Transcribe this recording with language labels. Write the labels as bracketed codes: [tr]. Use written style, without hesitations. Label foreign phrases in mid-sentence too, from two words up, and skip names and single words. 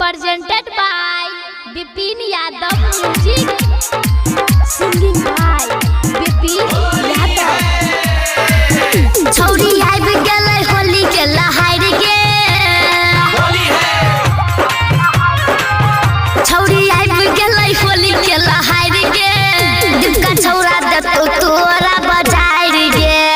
[en] presented by Bipin Yadav music, singing by Bipin Yadav. [mai] छौरी आइब गेलै होली के लहार गे, छौरी आइब गेलै होली के लहार गे, दिक्का छौरा देतौ तोरा बजाएर गे।